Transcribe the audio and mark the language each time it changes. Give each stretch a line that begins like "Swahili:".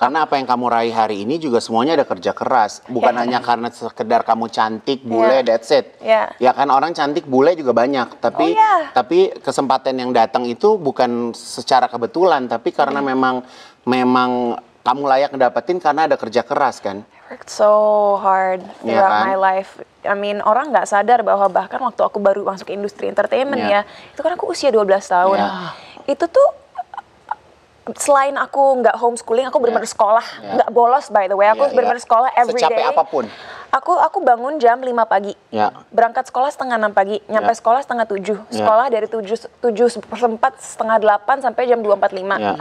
Indonesian: Karena apa yang kamu raih hari ini juga semuanya ada kerja keras. Bukan hanya karena sekedar kamu cantik, bule,
English: that's it.
Indonesian: Ya kan orang cantik, bule juga banyak. Tapi kesempatan yang datang itu bukan secara kebetulan, tapi karena memang kamu layak ngedapetin karena ada kerja keras kan.
English: Worked so hard throughout my life. I mean,
Indonesian: orang nggak sadar bahwa bahkan waktu aku baru masuk industri entertainment ya, itu kan aku usia 12 tahun. Itu tuh selain aku nggak homeschooling, aku benar-benar sekolah, nggak bolos
English: by the way.
Indonesian: Aku benar-benar sekolah
English: every day.
Indonesian: Secapek apapun. Aku bangun jam 5 pagi, berangkat sekolah setengah 6 pagi, nyampe sekolah setengah 7, sekolah dari 7:04, setengah 8 sampai jam 2:45.